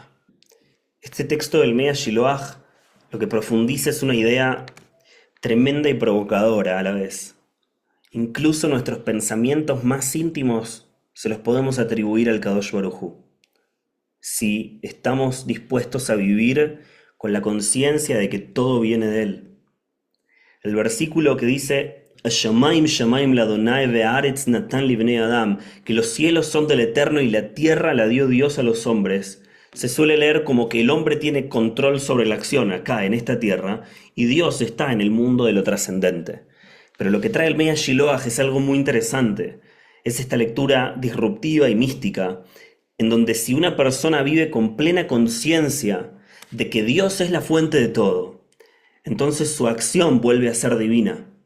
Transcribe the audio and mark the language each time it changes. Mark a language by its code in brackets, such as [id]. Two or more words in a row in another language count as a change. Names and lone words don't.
[es] Este texto del Mea Shiloach lo que profundiza es una idea tremenda y provocadora a la vez. Incluso nuestros pensamientos más íntimos se los podemos atribuir al [he] קדוש ברוך הוא, [es] si estamos dispuestos a vivir con la conciencia de que todo viene de Él. El versículo que dice [he] "שמים שמים ליהוה והארץ נתן לבני אדם", [es] que los cielos son del Eterno y la tierra la dio Dios a los hombres, se suele leer como que el hombre tiene control sobre la acción acá, en esta tierra, y Dios está en el mundo de lo trascendente. Pero lo que trae el Mea Shiloach es algo muy interesante. Es esta lectura disruptiva y mística, en donde si una persona vive con plena conciencia de que Dios es la fuente de todo, entonces su acción vuelve a ser divina.